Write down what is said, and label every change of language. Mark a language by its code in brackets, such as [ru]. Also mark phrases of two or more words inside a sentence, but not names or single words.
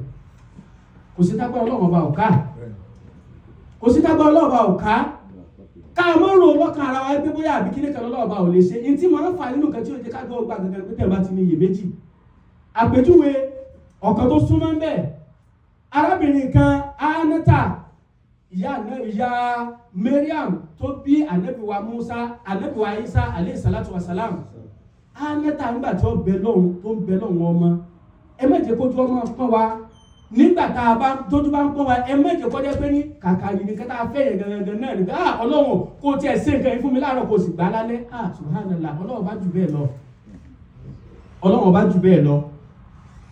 [yo] Kò sí tágbà Ọlọ́run ọba ọ̀ká, kò sí tágbà Ọlọ́run ọba ọ̀ká, ká mọ́ rò lọ́kàn ara wa pé bóyá àbí kíní kan Ọlọ́run ọba ò lè ṣe, ní tí mo ń fà nínú kan tí ó jẹ́ ká gbọ́ ọgbà gangan pé tẹ̀ bá ti ní iyèméjì. Àpèjúwe ọ̀kan tó súnmọ́ ń bẹ̀, arábìnrin kan Anata ìyá Mariam tó bí ànábì wa Musa ànábì wa Isa [ar] عليه الصلاة والسلام [yo] Anata nígbà tí ó bẹ lọ́hùn tó ń bẹ lọ́hùn ọmọ ẹ má jẹ́ kójú ọmọ pọ́n wa nígbà tá a bá tójú bá ń pọ́n wa ẹ má jẹ́ kó jẹ́ pé ní kàkà yìí nìkan tá a fẹ́ yẹn gangan náà nígbà Ọlọ́run kò tiẹ̀ ṣe nǹkan yìí fún mi láàárọ̀ kò sì gbà lálẹ́ subhanallah Ọlọ́run bá jù bẹ́ẹ̀ lọ Ọlọ́run bá jù bẹ́ẹ̀ lọ Ọlọ́run